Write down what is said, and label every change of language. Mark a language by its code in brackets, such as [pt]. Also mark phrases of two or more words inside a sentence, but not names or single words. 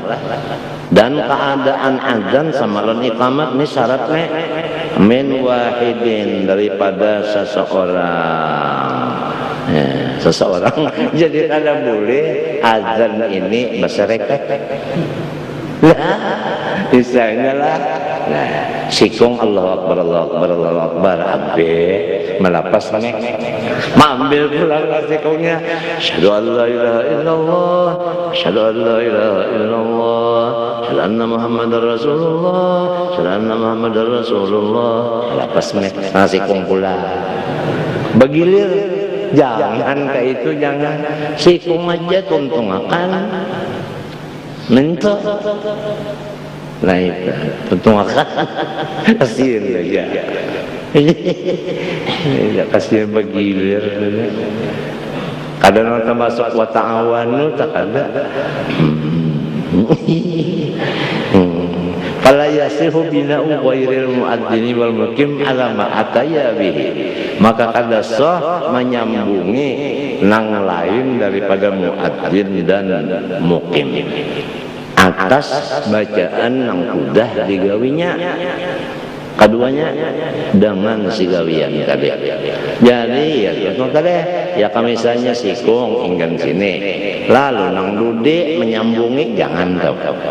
[bjn] Dan keadaan azan sama lawan iqamat ini syaratnya [ar] من واحد [bjn] daripada seseorang. Ya, seseorang jadi kada boleh azan ini masyarakat lah misalnya lah nah [ar] sikung الله أكبر الله أكبر الله أكبر [bjn] abe melapas nih mambil pulang sikungnya [ar] أشهد أن لا إله إلا الله أشهد أن لا إله إلا الله أشهد أن محمدا رسول الله أشهد أن محمدا رسول الله [bjn] melapas nih sikung pulang begilir. Jangan kayak itu, jangan sikung aja tuntung akan mentok. Nah itu tuntung akan kasihan aja. Ya kasihan begilir. Kadang orang masuk [ar] وتعاونوا [bjn] tak ada. [ar] فلا يصح بناء غير المؤذن والمقيم على ما أتى به. [bjn] Maka kada sah menyambungi nang lain daripada muadzin dan muqim atas bacaan nang udah digawinya keduanya dengan si gawian tadi. Jadi ya tadi ya misalnya sikung inggan sini lalu nang dude menyambungi jangan tahu.